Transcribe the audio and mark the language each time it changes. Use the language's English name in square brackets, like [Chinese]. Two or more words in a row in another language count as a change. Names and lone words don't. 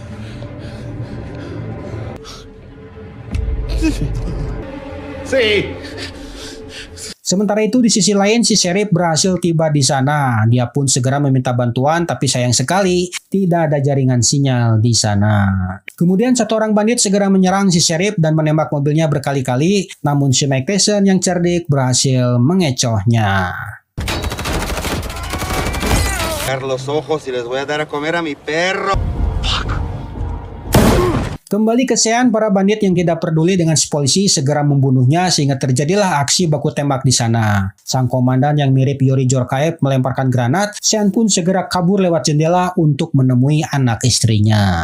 [Indonesian] Sementara itu di sisi lain si sheriff berhasil tiba di sana. Dia pun segera meminta bantuan, tapi sayang sekali tidak ada jaringan sinyal di sana. Kemudian satu orang bandit segera menyerang si sheriff dan menembak mobilnya berkali-kali, namun si Mike Tyson yang cerdik berhasil mengecohnya. [Spanish] Los ojos y les voy a dar a comer a mi perro. [Indonesian] Kembali ke Sean, para bandit yang tidak peduli dengan si polisi segera membunuhnya sehingga terjadilah aksi baku tembak di sana. Sang komandan yang mirip Yuri Jorkaev melemparkan granat, Sean pun segera kabur lewat jendela untuk menemui anak istrinya.